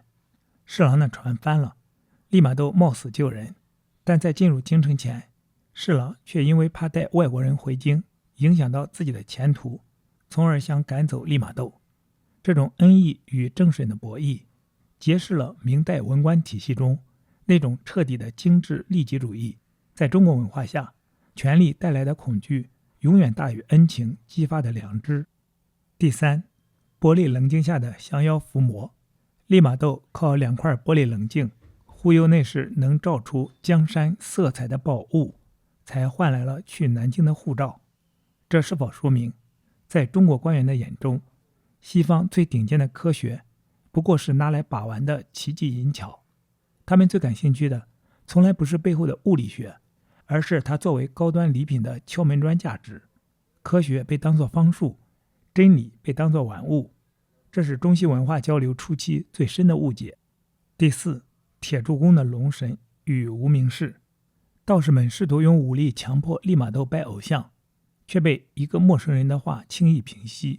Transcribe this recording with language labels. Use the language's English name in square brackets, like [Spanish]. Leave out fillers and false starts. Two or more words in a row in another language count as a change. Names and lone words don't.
[Chinese] 侍郎的船翻了，利瑪窦冒死救人，但在進入京城前，侍郎卻因為怕帶外國人回京，影響到自己的前途，從而想趕走利瑪竇。這種恩義與政審的博弈，揭示了明代文官體系中那種徹底的精致利己主義。在中國文化下，權力帶來的恐懼永遠大於恩情激發的良知。第三，玻璃稜鏡下的降妖伏魔。利瑪竇靠2塊玻璃稜鏡忽悠那是能照出江山色彩的寶物，才換來了去南京的護照。這是否說明，在中國官員的眼中，西方最頂尖的科學不過是拿來把玩的奇技淫巧？他們最感興趣的從來不是背後的物理學，而是它作為高端禮品的敲門磚價值。科學被當作方術，真理被當作玩物，這是中西文化交流初期最深的誤解。第四，鐵柱公的龍神與無名氏。道士們試圖用武力強迫利瑪竇拜偶像，卻被一個陌生人的話輕易平息。